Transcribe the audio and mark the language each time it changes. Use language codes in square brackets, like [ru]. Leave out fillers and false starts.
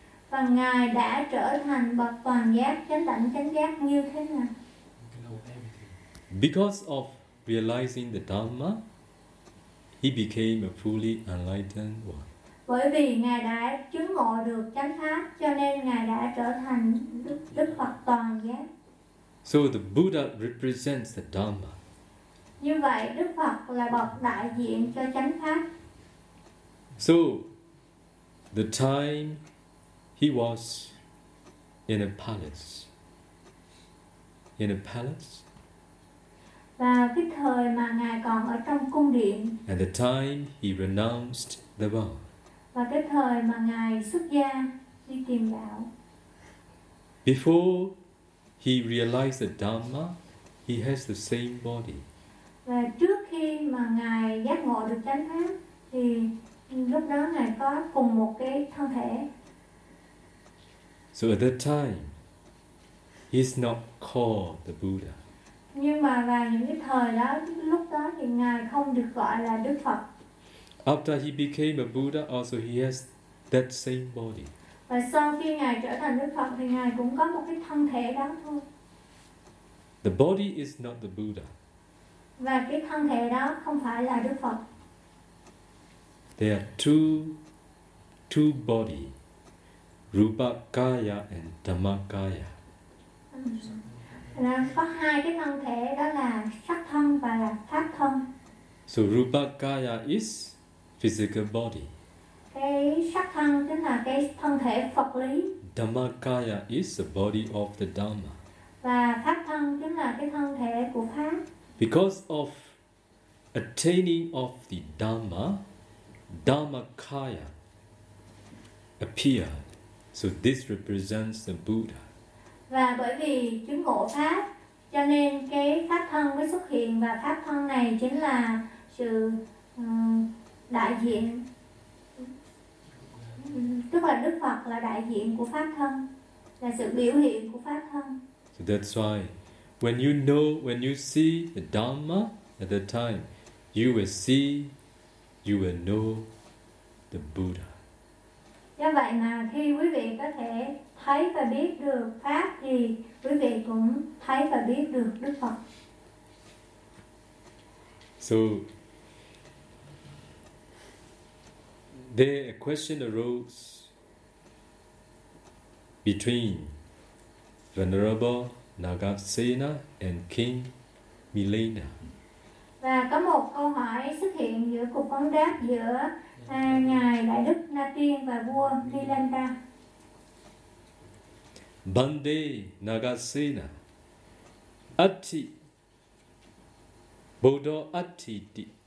[vi] Và ngài đã trở thành bậc toàn giác, chánh đẳng chánh giác như thế nào? [en] Because of realizing the Dhamma, he became a fully enlightened one. [vi] Bởi vì ngài đã chứng ngộ được chánh pháp, cho nên ngài đã trở thành Đức Phật toàn giác. [en] So the Buddha represents the Dhamma. [vi] Như vậy Đức Phật là bậc đại diện cho chánh pháp. [en] So the time he was in a palace. In a palace. [vi] Và cái thời mà ngài còn ở trong cung điện. [en] And the time he renounced the vow. [vi] Và cái thời mà ngài xuất gia đi tìm đạo. [en] Before he realized the Dhamma, he has the same body. [vi] Và trước khi mà ngài giác ngộ được chánh pháp thì lúc đó ngài có cùng một cái thân thể. [en] So at that time, he's not called the Buddha. [vi] Nhưng mà vào những cái thời đó, lúc đó thì ngài không được gọi là Đức Phật. [en] After he became a Buddha, also he has that same body. [vi] Và sau khi ngài trở thành Đức Phật thì ngài cũng có một cái thân thể đó thôi. [en] The body is not the Buddha. [vi] Và cái thân thể đó không phải là Đức Phật. [en] There are two body, Rupa Kaya and Dhamma Kaya. [vi] Có hai cái thân thể đó là sắc thân và là pháp thân. [en] So Rupa Kaya is physical body. [vi] Cái sắc thân chính là cái thân thể vật lý. [en] Dhammakaya is the body of the Dhamma. [vi] Và pháp thân chính là cái thân thể của pháp. [en] Because of attaining of the Dhamma, Dhammakaya appear. So this represents the Buddha. [vi] Và bởi vì chứng ngộ pháp, cho nên cái pháp thân mới xuất hiện và pháp thân này chính là sự đại diện, tức là Đức Phật là đại diện của pháp thân, là sự biểu hiện của pháp thân. [en] So that's why when you know, when you see the Dhamma at that time, you will see, you will know the Buddha. [vi] Do vậy mà khi quý vị có thể thấy và biết được pháp thì quý vị cũng thấy và biết được Đức Phật. [en] So there a question arose between Venerable Nagasena and King Milena. [vi] Và có một câu hỏi xuất hiện giữa cuộc phóng đáp giữa ngài Đại Đức Na Tiên và vua Milena. [pi] Bande Nagasena Atti Bodo Atti Ti.